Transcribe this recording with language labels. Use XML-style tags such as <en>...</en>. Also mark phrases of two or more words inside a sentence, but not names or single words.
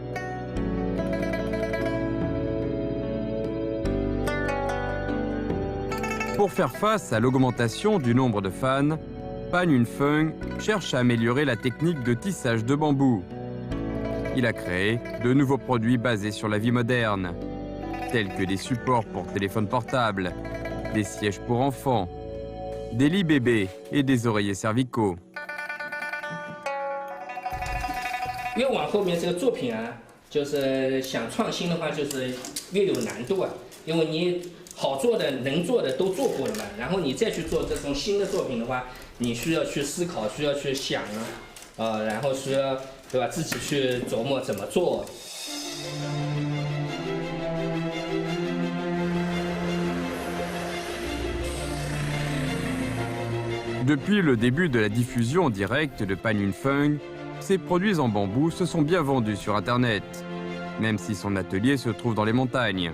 <fr>Pour faire face à l'augmentation du nombre de fans, Pan Yunfeng cherche à améliorer la technique de tissage de bambou. Il a créé de nouveaux produits basés sur la vie moderne, tels que des supports pour téléphone portable, des sièges pour enfants, des lits bébés et des oreillers cervicaux.</fr> <zh>越往后面这个作品啊，就是想创新的话，就是越有难度啊。因为你好做的、能做的都做过了嘛，然后你再去做这种新的作品的话，你需要去思考，需要去想啊，然后需要对吧，自己去琢磨怎么做。</zh> <fr>Depuis le début de la diffusion en direct de Pan Yunfeng, ses produits en bambou se sont bien vendus sur Internet, même si son atelier se trouve dans les montagnes.</fr>